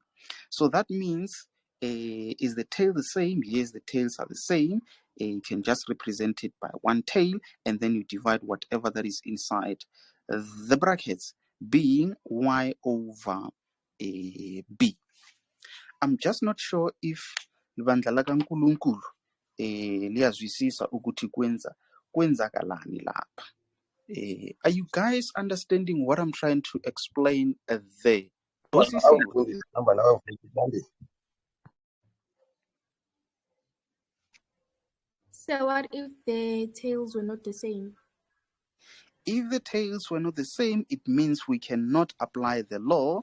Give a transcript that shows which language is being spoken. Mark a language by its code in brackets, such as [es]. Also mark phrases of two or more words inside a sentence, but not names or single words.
[en] So that means, is the tail the same? Yes, the tails are the same. You can just represent it by one tail, and then you divide whatever that is inside the brackets, being y over b. I'm just not sure if [nd] libandla lakaNkulunkulu liyazwisisa ukuthi kwenzakalani lapha. [en] Are you guys understanding what I'm trying to explain there? So what if the tails were not the same? If the tails were not the same, it means we cannot apply the law.